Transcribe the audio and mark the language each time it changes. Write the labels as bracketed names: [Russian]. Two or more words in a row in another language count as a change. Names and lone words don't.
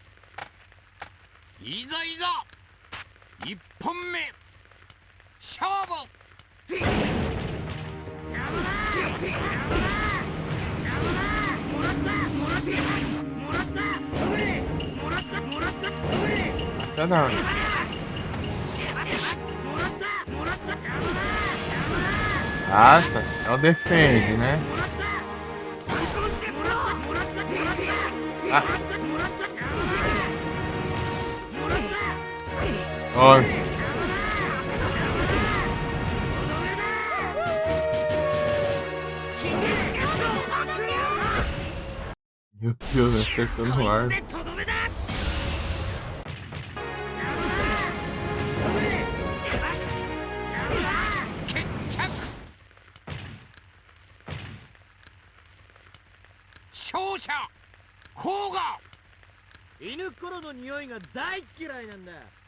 [Japanese] いざいざ一本目勝負。 [Portuguese] Tá da hora. Ah, tá. É o defende, né? Ah. Ó. Meu Deus, acertou no ar. [Japanese] 決着。勝者甲賀。犬っころの匂いが大嫌いなんだ。